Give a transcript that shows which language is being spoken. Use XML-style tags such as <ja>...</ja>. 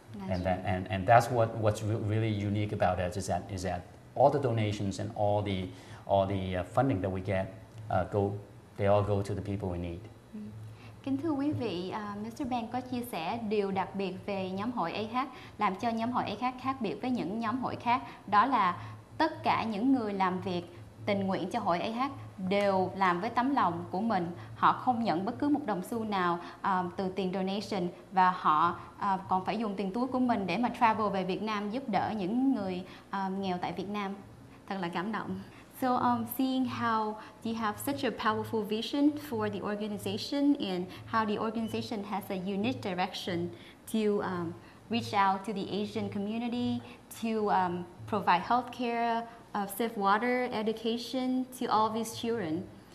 <en>And that's what's really unique about us is that all the donations and all the funding that we get they all go to the people in need.</en> <vi>Kính thưa quý vị, Mr. Ben có chia sẻ điều đặc biệt về nhóm hội AHAC, làm cho nhóm hội AHAC khác biệt với những nhóm hội khác. Đó là tất cả những người làm việc tình nguyện cho hội AHAC đều làm với tấm lòng của mình. Họ không nhận bất cứ một đồng xu nào từ tiền donation, và họ còn phải dùng tiền túi của mình để mà travel về Việt Nam giúp đỡ những người nghèo tại Việt Nam. Thật là cảm động.</vi> <en>So seeing how you have such a powerful vision for the organization and how the organization has a unique direction to reach out to the Asian community, to provide healthcare, safe water, education to all these children.</en>